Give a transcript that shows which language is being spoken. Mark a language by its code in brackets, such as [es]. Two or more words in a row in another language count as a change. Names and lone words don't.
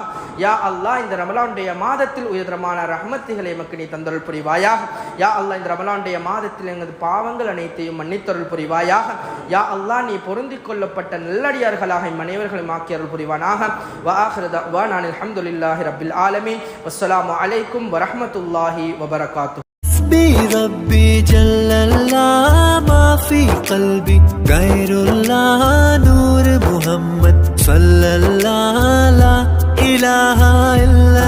[ar] يا الله, [ta] இந்த ரமலானுடைய மாதத்தில் உயர்தரமான ரஹ்மத்துகளை எமக்கு நீ தந்தருள் புரிவாயாக. [ar] يا الله, [ta] இந்த ரமலானுடைய மாதத்தில் எமது பாவங்கள் அனைத்தையும் மன்னித்தருள் புரிவாயாக. [ar] يا الله, [ta] நீ பொருந்திக் கொள்ளப்பட்ட நல்லடியார்களாக அனைவர்களும் ஆக்கி அருள் புரிவானாக. [ar] وآخر دعوانا الحمد لله رب العالمين. والسلام عليكم ورحمة الله وبركاته. بربي جل الله ما في قلبي غير الله نور محمد صلى الله لا إله إلا